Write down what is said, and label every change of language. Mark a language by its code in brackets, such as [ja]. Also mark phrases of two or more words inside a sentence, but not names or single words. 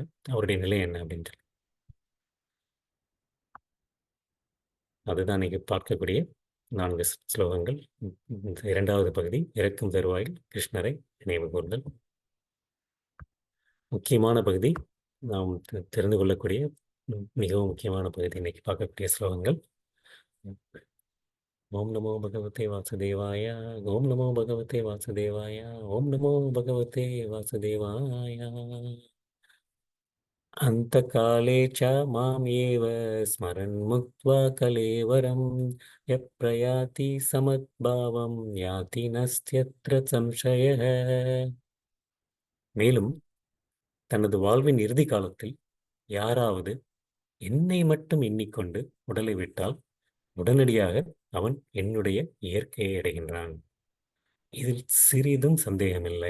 [ta] அவருடைய நிலை என்ன அப்படின்ட்டு அதுதான் இன்னைக்கு பார்க்கக்கூடிய 4 ஸ்லோகங்கள். இந்த இரண்டாவது பகுதி இறக்கும் தருவாயில் கிருஷ்ணரை நினைவு கூர்தல். முக்கியமான பகுதி, நாம் தெரிந்து கொள்ளக்கூடிய மிகவும் முக்கியமான பகுதி இன்னைக்கு பார்க்கக்கூடிய ஸ்லோகங்கள். [sa] ॐ नमो भगवते वासुदेवाय, ॐ नमो भगवते वासुदेवाय, ॐ नमो भगवते वासुदेवाय. अन्तकाले च मामेव स्मरन् मुक्त्वा कलेवरं यः प्रयाति समद्भावं याति नस्त्यत्र संशयः. [ta] மேலும் தனது வாழ்வின் இறுதி காலத்தில் யாராவது என்னை மட்டும் எண்ணிக்கொண்டு உடலை விட்டால் உடனடியாக அவன் என்னுடைய இயற்கையை அடைகின்றான். இதில் சிறிதும் சந்தேகமில்லை.